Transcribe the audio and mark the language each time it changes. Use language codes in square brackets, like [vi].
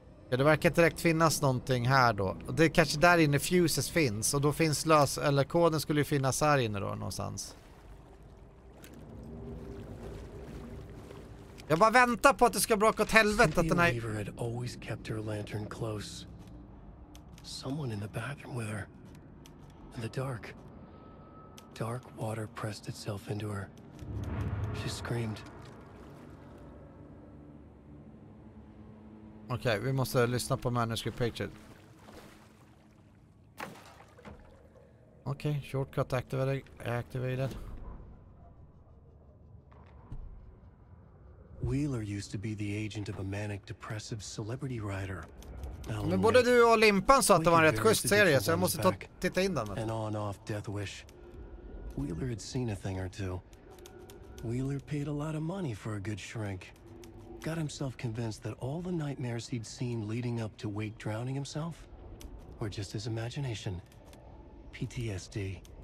[sv] Ja, det verkar inte direkt finnas någonting här då. Och det är kanske där inne fuses finns. Och då finns eller koden skulle ju finnas här inne då någonstans. Jag bara väntar på att det ska bråka åt helvete att den här... [en] Cynthia had always kept her lantern close. Someone in the bathroom with her. In the dark. Dark water pressed itself into her. She screamed. [sv] Okej, vi måste lyssna på [en] manuscript picture. Okej, shortcut activated. Wheeler used to be the agent of a manic depressive celebrity writer. [sv] Men både du och Limpan sa att det var en rätt schysst serie så jag måste titta in den. [en] An on-off death wish. Wheeler had seen a thing or two. Wheeler paid a lot of money for a good shrink. Got himself convinced that all the nightmares he'd seen leading up to Wake drowning himself were just his imagination. PTSD.